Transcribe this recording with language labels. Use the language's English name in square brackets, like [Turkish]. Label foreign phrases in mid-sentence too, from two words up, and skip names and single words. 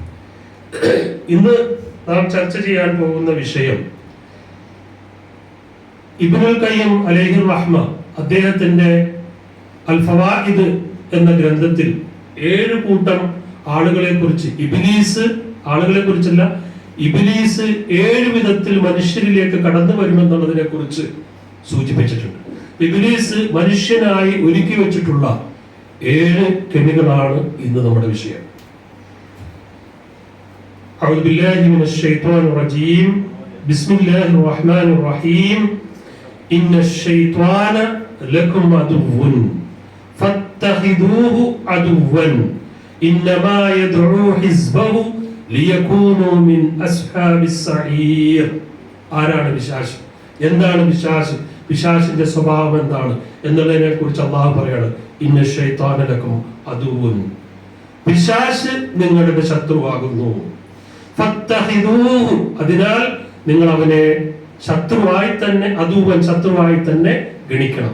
[Malayalam] ഇന്ന് നാം ചർച്ച ചെയ്യാൻ പോകുന്ന വിഷയം ഇബ്നുൽ ഖയ്യിം [Arabic] عليه رحمة [Malayalam] അദ്ദേഹത്തിന്റെ അൽ ഫവായിദ് എന്ന ഗ്രന്ഥത്തിൽ 7 കൂട്ടം ആളുകളെ കുറിച്ച്, ഇബ്ലീസ് ആളുകളെ കുറിച്ചല്ല, ഇബ്ലീസ് 7 വിധത്തിൽ മനുഷ്യരിലേക്ക് കടന്നു വരുമെന്നുള്ളതിനെ കുറിച്ച് സൂചിപ്പിച്ചിട്ടുണ്ട്. ഇബ്ലീസ് മനുഷ്യനായി ഒരുക്കി വെച്ചിട്ടുള്ള 7 കെണികളാണ് ഇന്ന് നമ്മുടെ വിഷയം. [Arabic] أعوذ بالله من الشيطان الرجيم بسم الله الرحمن الرحيم إن الشيطان لكم عدو فاتخذوه عدوا إنما يدعو حزبه ليكونوا من أصحاب السعير. [Malayalam] ആരാണ് പിശാച്? എന്താണ് പിശാച്? പിശാചിന്റെ സ്വഭാവം എന്താണ് എന്നുള്ളതിനെ കുറിച്ച് അല്ലാഹു പറയാണ്, [Arabic] إن الشيطان لكم عدو, [Malayalam] പിശാച് നിങ്ങളുടെ ശത്രുവാകുന്നു. ഫത്തഖിദൂഹു, അതിനാൽ നിങ്ങൾ അവനെ ശത്രുവായി തന്നെ, അദുവ്വൻ ശത്രുവായി തന്നെ ഗണിക്കണം.